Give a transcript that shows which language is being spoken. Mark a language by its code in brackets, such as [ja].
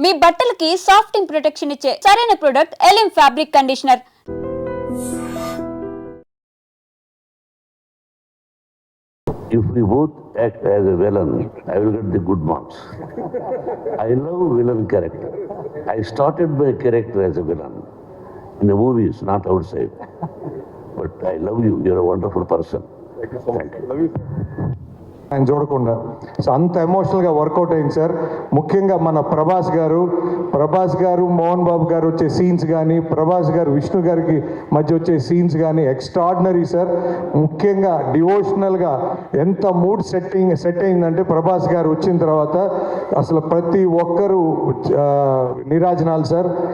[te] మీ బట్టలకి సాఫ్టింగ్ ప్రొటెక్షన్ ఇచ్చే సరైన product ఎలిమ్ fabric conditioner. [en] If we both act as a villain, I will get the good marks. I love villain character. I started my character as a villain in the movies, not outside. But I love you. You're a wonderful person. Thank you. Love you. [te] ఆయన చూడకుండా so అంత ఎమోషనల్గా work out అయింది sir. ముఖ్యంగా మన ప్రభాస్ గారు మోహన్ బాబు గారు వచ్చే సీన్స్ కానీ, ప్రభాస్ గారు విష్ణు గారికి మధ్య వచ్చే సీన్స్ కానీ ఎక్స్ట్రాడినరీ సార్. ముఖ్యంగా డివోషనల్గా ఎంత మూడ్ సెట్ అయిందంటే ప్రభాస్ గారు వచ్చిన తర్వాత అసలు ప్రతి ఒక్కరూ నీరాజనాలు సార్.